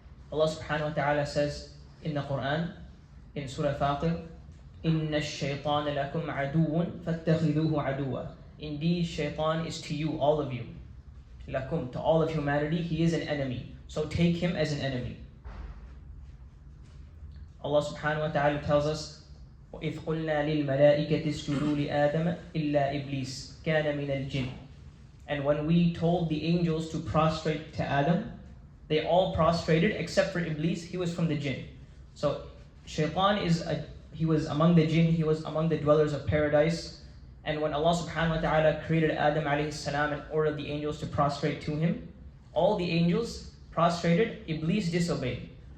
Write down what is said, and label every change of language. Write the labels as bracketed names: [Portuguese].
[English] Allah subhanahu wa ta'ala says in the Quran, in Surah Fatir, [Arabic] إِنَّ الشَّيْطَانَ لَكُمْ عَدُوٌ فَاتَّخِذُوهُ عَدُوًا. [English] Indeed, shaytan is to you, all of you. Lakum, to all of humanity, he is an enemy. So take him as an enemy. Allah subhanahu wa ta'ala tells us, [Arabic] وَإِذْ قُلْنَا لِلْمَلَائِكَةِ اسْجُدُوا لِآدَمَ إِلَّا إِبْلِيسَ كَانَ مِنَ الْجِنِّ. [English] And when we told the angels to prostrate to Adam, they all prostrated except for Iblis, he was from the jinn. So shaytan he was among the jinn, he was among the dwellers of paradise. And when Allah subhanahu wa ta'ala created Adam alayhi salam and ordered the angels to prostrate to him, all the angels prostrated, Iblis disobeyed.